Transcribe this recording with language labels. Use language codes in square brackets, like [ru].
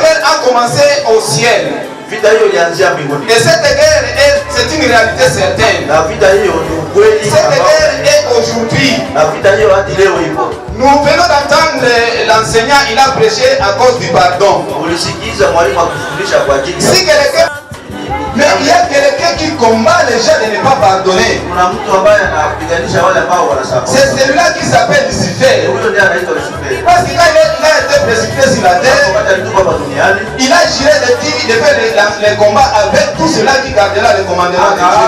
[fr] guerre a commencé au ciel. [sw] Vita hiyo ilianzia mbinguni. [fr] Et cette guerre, c'est une réalité certaine. [sw] Na vita hiyo ni ukweli. [fr] Cette guerre est aujourd'hui. [sw] Na vita hiyo hadi leo ipo. [fr] Nous venons d'entendre l'enseignant, il a prêché à cause du pardon. [sw] Ulisikiza mwalimu akufundisha kwa ajili ya [fr] Si quelqu'un, mais il y a quelqu'un qui combat les gens de ne pas pardonner. [sw] kuna mtu ambaye anapiganisha wale ambao wanasamehe. [fr] C'est celui-là qui s'appelle Lucifer. [sw] Huyo ndiye anaitwa Lucifer. [fr] Parce que quand il a été précipité sur la terre, [sw] Wakati alitupa hapa duniani, [fr] il a juré de faire les combats avec tout cela qui gardera le commandement de Dieu.